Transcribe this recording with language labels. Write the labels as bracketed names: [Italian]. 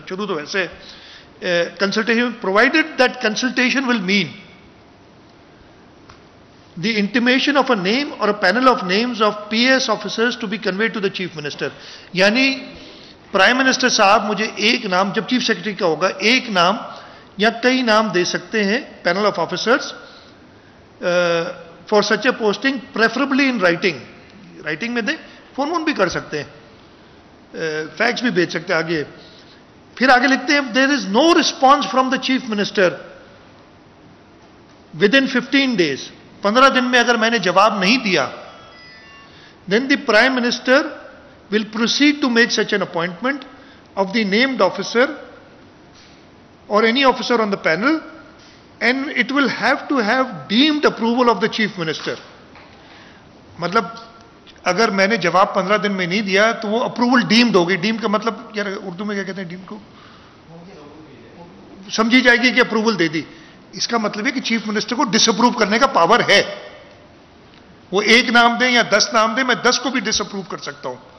[Urdu] شروع تو ویسے [English] Consultation provided that consultation will mean the intimation of a name or a panel of names of PS officers to be conveyed to the chief minister. [Urdu] یعنی prime minister صاحب مجھے ایک نام، جب chief secretary کا ہوگا، ایک نام یا کئی نام دے سکتے ہیں [English] panel of officers for such a posting preferably in writing [Urdu] میں دیں، فون وون بھی کر سکتے ہیں، فیکس بھی بھیج سکتے ہیں. آگے پھر آگے لکھتے ہیں [English] There is no response from the chief minister within 15 days. [Urdu] 15 دن میں اگر میں نے جواب نہیں دیا [English] then the prime minister will proceed to make such an appointment of the named officer or any officer on the panel and it will have to have deemed approval of the chief minister. [Urdu] مطلب اگر میں نے جواب 15 دن میں نہیں دیا تو وہ اپروول ڈیمڈ ہوگی. ڈیم کا مطلب یار اردو میں کیا کہتے ہیں ڈیم کو؟ سمجھی جائے گی کہ اپروول دے دی. اس کا مطلب ہے کہ چیف منسٹر کو ڈس اپروو کرنے کا پاور ہے. وہ ایک نام دیں یا 10 نام دیں، میں 10 کو بھی ڈس اپروو کر سکتا ہوں.